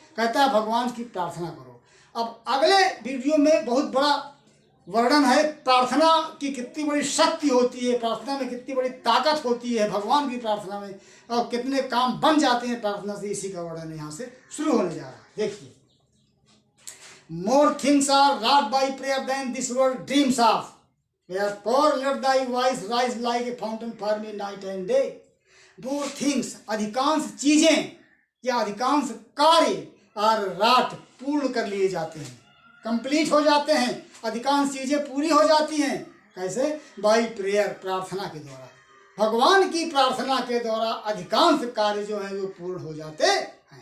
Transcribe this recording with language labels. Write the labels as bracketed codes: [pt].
[hi] कहता है भगवान की प्रार्थना करो। अब अगले वीडियो में बहुत बड़ा वर्णन है प्रार्थना की कितनी बड़ी शक्ति होती है, प्रार्थना में कितनी बड़ी ताकत होती है भगवान की प्रार्थना में, और कितने काम बन जाते हैं प्रार्थना से। इसी का वर्णन यहाँ से शुरू होने जा रहा है। [en] देखिए, more things are wrought by prayer than this world dreams of, wherefore let thy voice rise like a fountain for me night and day. More things, [hi] अधिकांश चीजें या अधिकांश कार्य, [en] are wrought, [hi] पूर्ण कर लिए जाते हैं, कंप्लीट हो जाते हैं। अधिकांश चीजें पूरी हो जाती हैं। कैसे? [en] by prayer, [hi] प्रार्थना के द्वारा, भगवान की प्रार्थना के द्वारा अधिकांश कार्य जो हैं वो पूर्ण हो जाते हैं।